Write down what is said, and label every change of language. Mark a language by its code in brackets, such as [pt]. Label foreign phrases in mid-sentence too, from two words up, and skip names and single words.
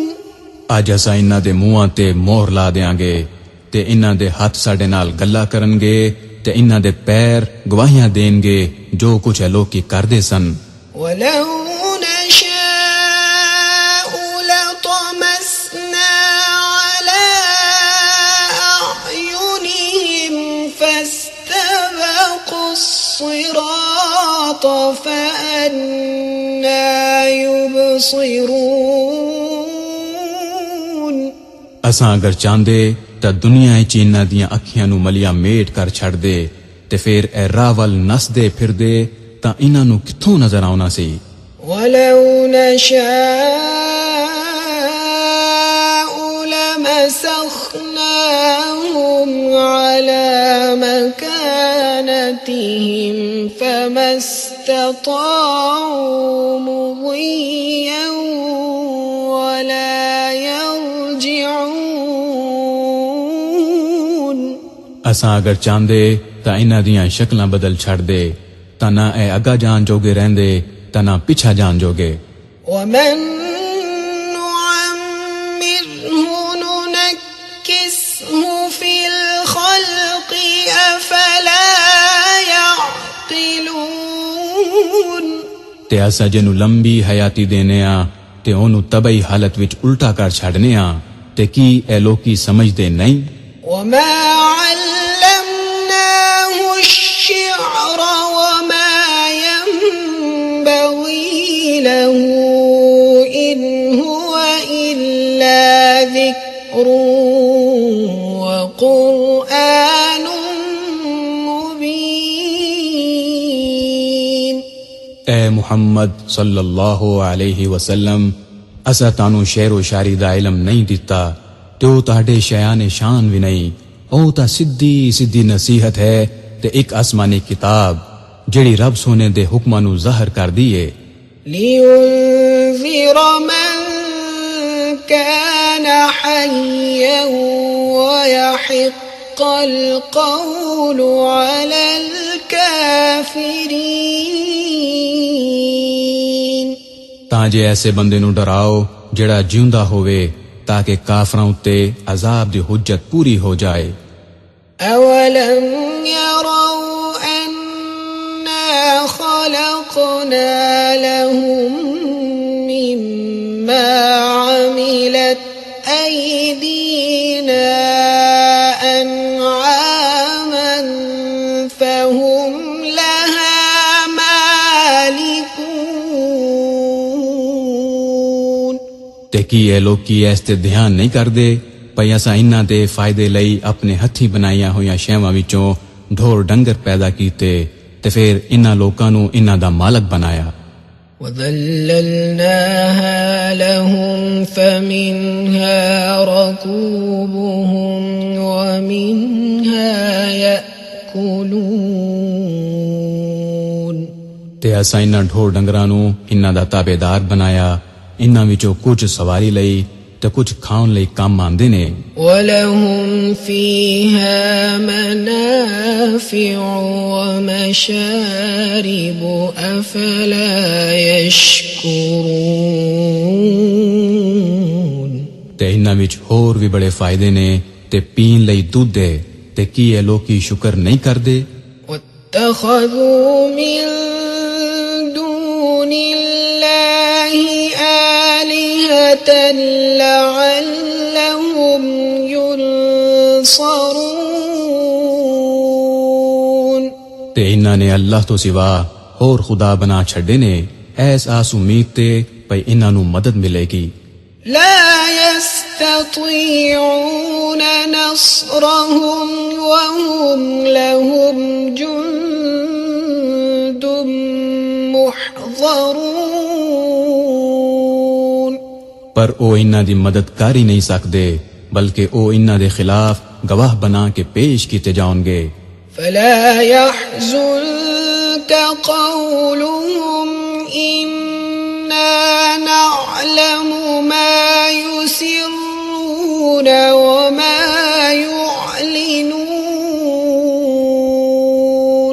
[pa] ਅੱਜ ਅਸਾਂ ਇਹਨਾਂ ਦੇ ਮੂੰਹਾਂ ਤੇ ਮੋਹਰ ਲਾ ਦੇਾਂਗੇ ਤੇ ਇਹਨਾਂ ਦੇ ਹੱਥ ਸਾਡੇ ਨਾਲ ਗੱਲਾਂ ਕਰਨਗੇ ਤੇ ਇਹਨਾਂ ਦੇ ਪੈਰ ਗਵਾਹੀਆਂ ਦੇਣਗੇ ਜੋ ਕੁਝ ਇਹ ਲੋਕੀ ਕਰਦੇ ਸਨ [ar] ولو نشاء لطمسنا على أعينهم فاستبقوا الصراط فأنى يبصرون [pa] ਅਸਾਂ ਅਗਰ ਚਾਹੁੰਦੇ ਤਾਂ ਦੁਨੀਆ ਵਿੱਚ ਇਹਨਾਂ ਦੀਆਂ ਅੱਖੀਆਂ ਨੂੰ ਮਲੀਆਂ ਮੇਟ ਕਰ ਛੱਡਦੇ ਤੇ ਫਿਰ ਇਹ ਰਾਹ ਵੱਲ ਨੱਸਦੇ ਫਿਰਦੇ ਤਾਂ ਇਹਨਾਂ ਨੂੰ ਕਿੱਥੋਂ ਨਜ਼ਰ ਆਉਣਾ ਸੀ [ar] ولو نشاء لمسخناهم على مكانتهم فما استطاعوا مضيا ولا يرجعون [pa] ਅਸਾਂ ਅਗਰ ਚਾਹੁੰਦੇ ਤਾਂ ਇਹਨਾਂ ਦੀਆਂ ਸ਼ਕਲਾਂ ਬਦਲ ਛੱਡਦੇ ਤਾਂ ਨਾ ਇਹ ਅੱਗਾ ਜਾਣ ਜੋਗੇ ਰਹਿੰਦੇ ਤਾਂ ਨਾ ਪਿੱਛਾ ਜਾਣ ਜੋਗੇ [ar] ومن نعمره ننكسه في الخلق أفلا يعقلون [pa] ਤੇ ਅਸਾਂ ਜਿਹਨੂੰ ਲੰਬੀ ਹਯਾਤੀ ਦੇਨੇ ਆ ਤੇ ਉਹਨੂੰ ਤਬਈ ਹਾਲਤ ਵਿੱਚ ਉਲਟਾ ਕਰ ਛੱਡਨੇ ਆ ਤੇ ਕੀ ਇਹ ਲੋਕੀ ਸਮਝਦੇ ਨਹੀਂ [ar] وما علمناه الشعر وما ينبغي له إن هو إلا ذكر وقرآن مبين [pa] اے محمد [ar] صلی اللہ علیہ وسلم [pa] اسا تانوں شعر و شاعری دا علم نہیں دیتا تو تہاڈے شیان شان بھی نہیں او تا سدھی سدھی نصیحت ہے تے ایک آسمانی کتاب جڑی رب سونے دے حکماں نو ظاہر کر دیے [ar] لينذر من كان حيا ويحق القول على الكافرين [pa] ਤਾਂ ਜੇ ਐਸੇ ਬੰਦੇ ਨੂੰ ਡਰਾਓ ਜਿਹੜਾ ਜਿਉਂਦਾ ਹੋਵੇ تاکہ کافراں اُتے عذاب دی حجت پوری ہو جائے۔ [ar] أَوَلَمْ يَرَوْا أَنَّا خَلَقْنَا لَهُم مِّمَّا عَمِلَتْ أَيْدِينَا أَنْعَامًا فَهُمْ لَهَا مَالِكُونَ۔ [pa] تے کی اے لوگ کی اس تے دھیان نہیں کردے پئی اساں انہاں دے فائدے لئی اپنے ہتھی بنائیاں ہویاں شیواں وچوں ڈھور ڈنگر پیدا کیتے تے پھر انہاں لوکاں نوں انہاں دا مالک بنایا۔ [ar] وَذَلَّلْنَاهَا لَهُمْ فَمِنْهَا رَكُوبُهُمْ وَمِنْهَا يَأْكُلُونَ۔ [pa] تے اساں انہاں ڈھور ڈنگراں نوں انہاں دا تابعدار بنایا، انہاں وچوں کچھ سواری لئی تے کچھ کھاون لئی کام آندے نے۔ [ar] وَلَهُمْ فِيهَا مَنَافِعُ وَمَشَارِبُ أَفَلَا يَشْكُرُونَ۔ [pa] تے انہاں وچ ہور بھی بڑے فائدے نے تے پین لئی دودھ دے تے کی اے لوکی شکر نہیں کردے؟ [ar] وَاتَّخَذُوا مِن دُونِ اللَّهِ آلِهَةً لَعَلَّهُمْ يُنصَرُونَ۔ [pa] تے انہاں نے اللہ تو سوا اور خدا بنا چھڑے نے ایس آس امید تے پئی انہاں نوں مدد ملے گی۔ [ar] لا يستطيعون نصرهم وهم لهم جند محضرون۔ [pa] پر او انہاں دی مدد کر ہی نہیں سکدے بلکہ او انہاں دے خلاف گواہ بنا کے پیش کیتے جاؤں گے۔ [ar] فلا يحزنك قولهم إنا نعلم ما يسرون وما يعلنون۔